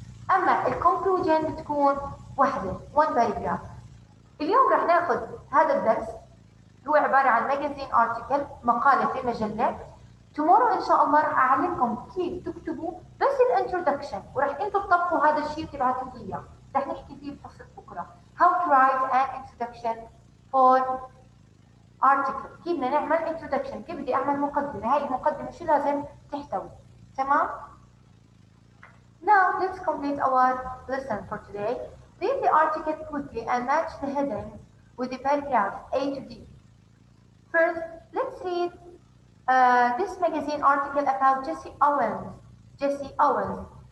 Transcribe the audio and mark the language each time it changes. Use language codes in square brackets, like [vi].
[ar] أما الconclusion بتكون واحدة [en] one paragraph. [ar] اليوم رح ناخذ هذا الدرس هو عبارة عن [en] magazine article [ar] مقالة في مجلة. [en] tomorrow [ar] إن شاء الله رح أعلمكم كيف تكتبوا بس الانترودكشن ورح أنتوا تطبقوا هذا الشيء وتبعتوا لي إياه. رح نحكي فيه بحصة بكرة. [en] how to write an introduction for article. [ar] كيف بدنا نعمل introduction، كيف بدي أعمل مقدمة. هاي المقدمة شو لازم تحتوي. تمام؟ [en] Now let's complete our lesson for today. Read the article quickly and match the heading with the paragraphs A to D. First, let's read this magazine article about Jesse Owens. Jesse Owens.